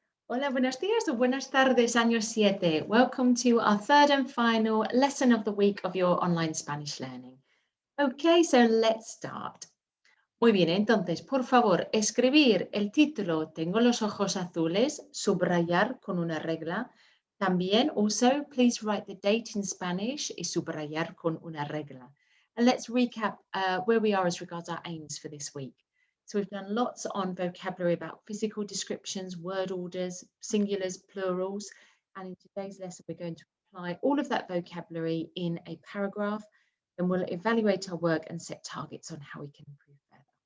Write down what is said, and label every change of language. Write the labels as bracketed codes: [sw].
[es] Hola, buenos días [en] or [es] buenas tardes, año 7. [en] Welcome to our third and final lesson of the week of your online Spanish learning. Okay, so let's start. [es] Muy bien, entonces, por favor, escribir el título Tengo los ojos azules, subrayar con una regla. También, [en] also, please write the date in Spanish [es] y subrayar con una regla. [en] And let's recap where we are as regards our aims for this week. So we've done lots on vocabulary about physical descriptions, word orders, singulars, plurals. And in today's lesson, we're going to apply all of that vocabulary in a paragraph. And we'll evaluate our work and set targets on how we can improve further.